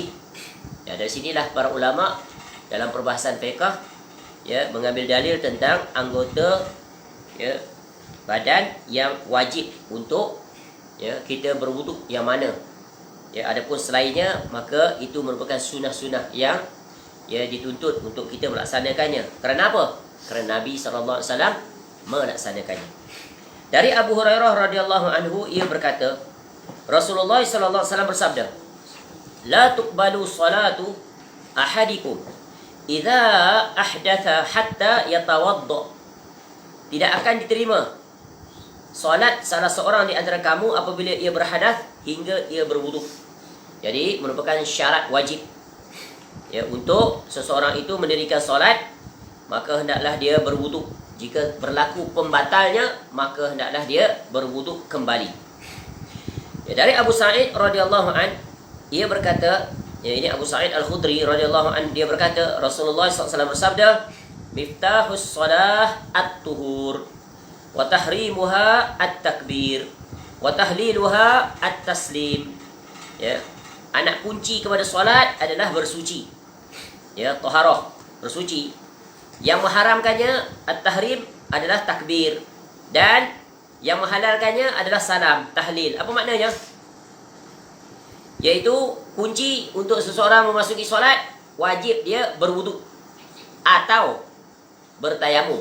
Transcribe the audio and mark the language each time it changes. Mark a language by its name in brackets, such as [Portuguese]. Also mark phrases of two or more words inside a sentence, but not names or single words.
[Malay] Ya, dari sinilah para ulama dalam perbahasan fiqh, ya, mengambil dalil tentang anggota ya, badan yang wajib untuk ya kita berwuduk yang mana. Ya, adapun selainnya maka itu merupakan sunnah-sunnah yang ya dituntut untuk kita melaksanakannya. Kerana apa? Kerana Nabi [Arabic] صلى الله عليه وسلم [Malay] melaksanakannya. Dari Abu Hurairah [Arabic] رضي الله عنه, [Malay] ia berkata, Rasulullah [Arabic] صلى الله عليه وسلم bersabda, "لا تقبل صلاة أحدكم إذا أحدث حتى يتوضأ." [Malay] Tidak akan diterima solat salah seorang di antara kamu apabila ia berhadas hingga ia berwuduk. Jadi merupakan syarat wajib ya untuk seseorang itu mendirikan solat, maka hendaklah dia berwuduk. Jika berlaku pembatalnya, maka hendaklah dia berwuduk kembali. Ya, dari Abu Sa'id [Arabic] رضي الله عن, [Malay] ia berkata, ya, ini Abu Sa'id Al-Khudri [Arabic] رضي الله عن, [Malay] dia berkata Rasulullah SAW bersabda, [Arabic] "مفتاح الصلاة الطهور وتحريمها التكبير وتحليلها التسليم." [Malay] Ya, anak kunci kepada solat adalah bersuci. Ya, taharah, bersuci. Yang mengharamkannya at-tahrim adalah takbir, dan yang menghalalkannya adalah salam, tahlil. Apa maknanya? Yaitu kunci untuk seseorang memasuki solat, wajib dia berwuduk atau bertayamum.